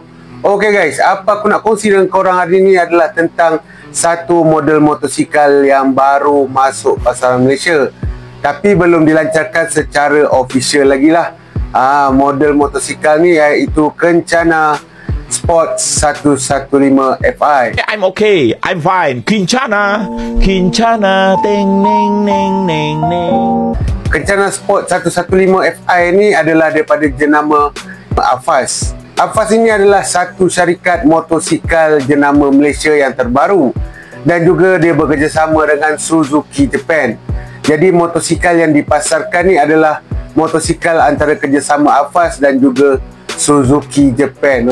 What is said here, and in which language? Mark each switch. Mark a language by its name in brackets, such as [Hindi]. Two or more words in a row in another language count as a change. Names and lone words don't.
[Malay] Okay guys, apa aku nak kongsi dengan korang hari ni adalah tentang satu model motosikal yang baru masuk pasaran Malaysia, tapi belum dilancarkan secara official lagi lah. Model motosikal ni iaitu Kencana Sport 115 Fi. [English] I'm okay, I'm fine. [Malay] Kencana, ting ning ning ning ning. Kencana Sport 115 Fi ni adalah daripada jenama Afas. Afas ini adalah satu syarikat motosikal jenama Malaysia yang terbaru, dan juga dia bekerjasama dengan Suzuki Japan. Jadi motosikal yang dipasarkan ni adalah motosikal antara kerjasama Afas dan juga Suzuki Japan.